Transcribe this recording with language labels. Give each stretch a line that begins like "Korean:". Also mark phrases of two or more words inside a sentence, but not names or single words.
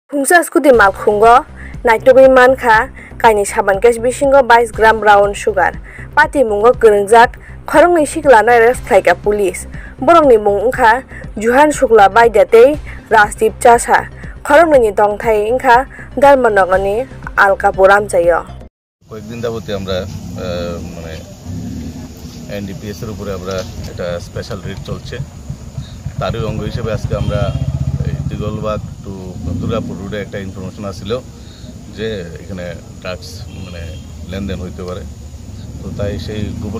Kok Borok: Hungsa skuti malkhungo naitogui mankha kaini saban kes bisingo 22 gram brown sugar pati mungo gwngjak khorongni siklana arrest khlaika police borokni mung wngkha Juhan Shukla Baidate Rasdeep Chasa khorongni tongthai wngkha Dalmanogani Alkapur Amchayo
Bangla: কয়েকদিন যাবতীয় আমরা মানে এনডিপিএস এর উপরে আমরা একটা
English: special raid
Bangla: চলছে তারই অঙ্গ হিসেবে আজকে আমরা দিগলবাগ টু দুর্গাপুর রোডে একটা ইনফরমেশন আসছিল যে এখানে ড্রাগস মানে লেনদেন হইতে পারে তো তাই সেই গোপন